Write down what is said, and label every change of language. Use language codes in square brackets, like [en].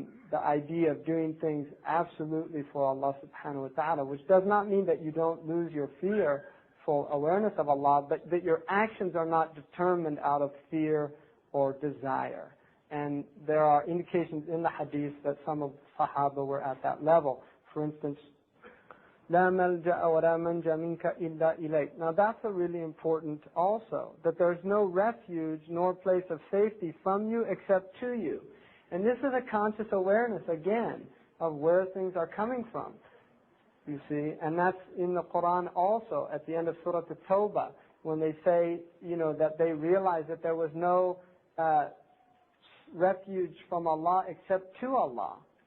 [en] The idea of doing things absolutely for Allah subhanahu wa ta'ala, which does not mean that you don't lose your fearful awareness of Allah, but that your actions are not determined out of fear or desire. And there are indications in the hadith that some of the Sahaba were at that level. For instance, [ar] لا ملجأ ولا منجا منك إلا إليك. [en] Now that's a really important also, that there's no refuge nor place of safety from you except to you. And this is a conscious awareness, again, of where things are coming from, you see. And that's in the Quran also, at the end of Surah At-Tawbah, when they say, that they realize that there was no refuge from Allah except to Allah.